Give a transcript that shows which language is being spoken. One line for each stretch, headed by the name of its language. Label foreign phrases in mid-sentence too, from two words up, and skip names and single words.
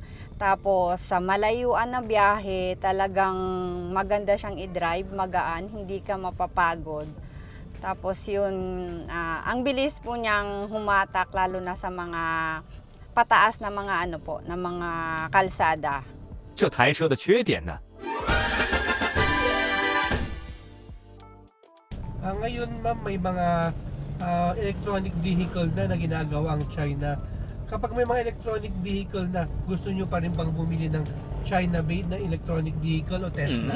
Filipino: Tapos sa malayuan na biyahe, talagang maganda siyang i-drive, magaan, hindi ka mapapagod. Tapos yun, ang bilis po niyang humatak, lalo na sa mga pataas na mga ano po, na mga kalsada.
Chinese: 这台车的缺点呢？
Filipino: Ngayon ma'am, may mga
English: electronic vehicle
Filipino: na ginagawa ang China. Kapag may mga
English: electronic vehicle
Filipino: na, gusto nyo pa rin bang bumili ng China-made na
English: electronic vehicle
Filipino: o Tesla?